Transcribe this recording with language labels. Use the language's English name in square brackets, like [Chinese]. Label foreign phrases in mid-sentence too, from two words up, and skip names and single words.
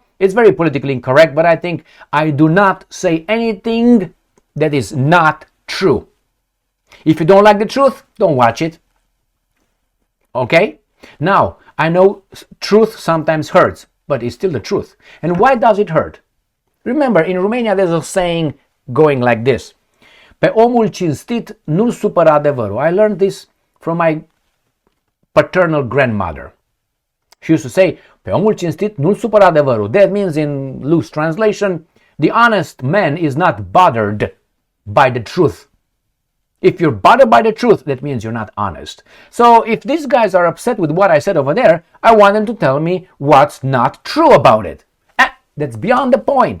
[English] It's very politically incorrect, but I think I do not say anything that is not true. If you don't like the truth, don't watch it. Okay? Now, I know truth sometimes hurts, but it's still the truth. And why does it hurt? Remember, in Romania there's a saying going like this. [Romanian] Pe omul cinstit nu-l supăra adevărul. [English] I learned this from my paternal grandmother. She used to say, [Romanian] pe omul cinstit nu-l supăra adevărul. [English] That means, in loose translation, the honest man is not bothered by the truth. If you're bothered by the truth, that means you're not honest. So if these guys are upset with what I said over there, I want them to tell me what's not true about it. That's beyond the point.